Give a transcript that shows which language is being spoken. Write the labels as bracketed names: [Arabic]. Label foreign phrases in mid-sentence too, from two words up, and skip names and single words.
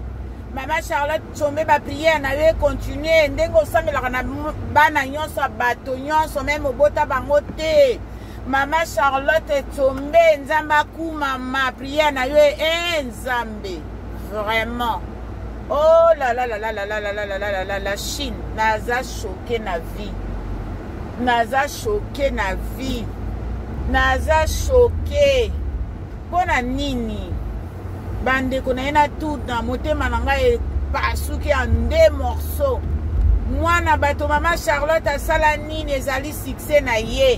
[Lingala] Mama Charlotte Chombe ba prière na yo continuer ndengo samelaka na bana nyonso bato nyonso même obota bango te. Mama Charlotte Chombe Nzambe akumama prière na yo Nzambe vraiment. [French] Oh là là là là là là là là là là là la Chine [Lingala] naza choqué na vie. Naza choqué na vie. Naza choqué. Pona nini? Bande konaina tout na motema na ngai pasuki [French] en 2 morceaux. [Lingala] Mwana bato Mama Charlotte asala nini ezali succès na ye.